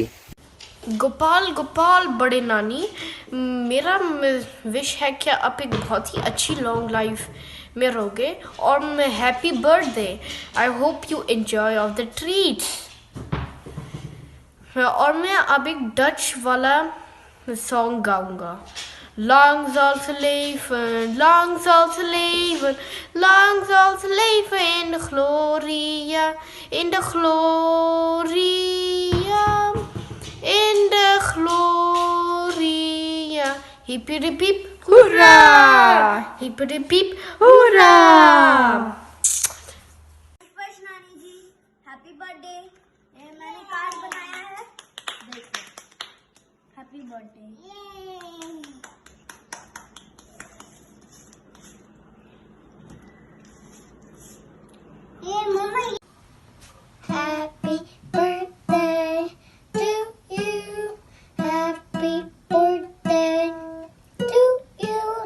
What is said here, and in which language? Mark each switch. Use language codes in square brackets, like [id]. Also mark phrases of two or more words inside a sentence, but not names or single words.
[hi] गोपाल गोपाल बड़े नानी, मेरा विश है कि आप एक बहुत ही अच्छी [en] long life [hi] में रहोगे और [en] happy birthday. I hope you enjoy of the treats. [hi] और मैं अब एक डच वाला सॉन्ग गाऊंगा। [nl] Lang zal ze leven, lang zal ze leven, lang zal ze leven in de gloria, in de gloria, in de gloria. Hippity piep, hoera! Hippity piep, hoera! [hi] नानी जी, [en] happy birthday. [hi] मैंने कार्ड बनाया है, देखो। [en] happy birthday. Happy birthday to you. Happy birthday to you.